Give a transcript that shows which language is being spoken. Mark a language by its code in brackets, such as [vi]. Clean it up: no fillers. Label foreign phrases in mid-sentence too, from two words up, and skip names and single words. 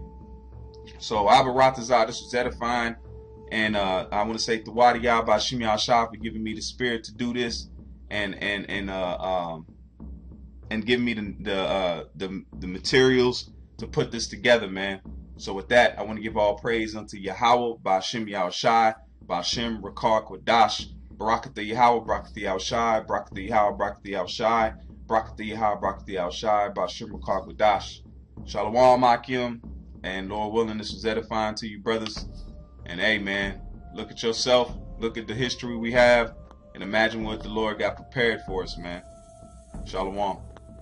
[en] So Abaratazar, this was edifying, and I want to say [he] תודה יה בשם יהושע [en] for giving me the spirit to do this, and giving me the materials to put this together, man. So with that, I want to give all praise unto Yahweh, [he] בשם יהושע, בשם רוח הקודש, ברכות יהוה, ברכות יהושע, ברכות יהוה, ברכות יהושע, ברכות יהוה, ברכות יהושע, בשם רוח הקודש. שלום עליכם, [en] and Lord willing, this was edifying to you, brothers. And hey, man, look at yourself, look at the history we have, and imagine what the Lord got prepared for us, man. Shalom.